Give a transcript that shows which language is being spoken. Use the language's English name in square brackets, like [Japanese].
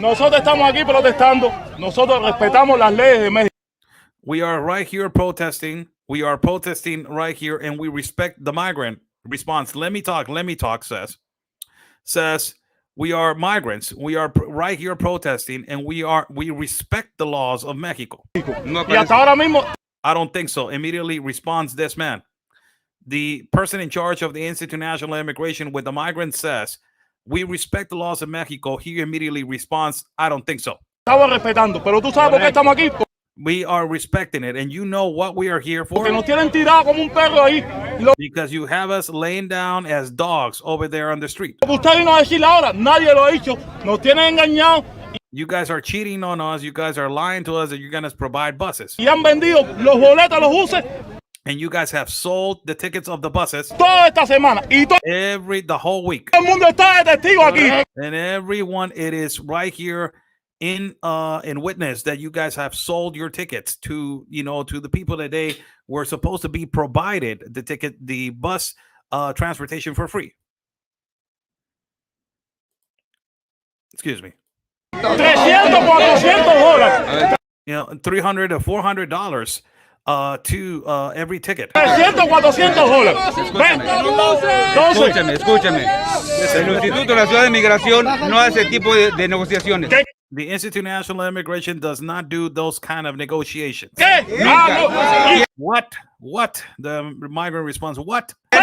[Spanish] Nosotros estamos aquí protestando. Nosotros respetamos las leyes de México. [English] We are right here protesting. We are protesting right here, and we respect the migrant response. Let me talk, says we are migrants. We are right here protesting, and we respect the laws of Mexico. [Spanish] Y hasta ahora mismo. [English] I don't think so. Immediately responds this man. The person in charge of the Institute of National Immigration with the migrants says, we respect the laws of Mexico. He immediately responds, I don't think so. [Spanish] Estamos respetando, pero tú sabes por qué estamos aquí. [English] We are respecting it, and you know what we are here for. [Spanish] Porque nos tienen tirado como un perro ahí. [English] Because you have us laying down as dogs over there on the street. [Spanish] Usted vino a decir ahora, nadie lo ha dicho. Nos tienen engañado. [English] You guys are cheating on us. You guys are lying to us that you're going to provide buses. [Spanish] Y han vendido los boletos, los buses. [English] And you guys have sold the tickets of the buses [Spanish] toda esta semana y [English] the whole week. [Spanish] El mundo está de testigo aquí. [English] And everyone, it is right here in witness that you guys have sold your tickets to the people that they were supposed to be provided the bus transportation for free. Excuse me. $300, $400. $300 to $400. To every ticket. [Spanish] Escúchame. El Instituto de la Ciudad de Migración no hace ese tipo de negociaciones. [English] The Institute of National Immigration does not do those kind of negotiations. What? The migrant responds, what?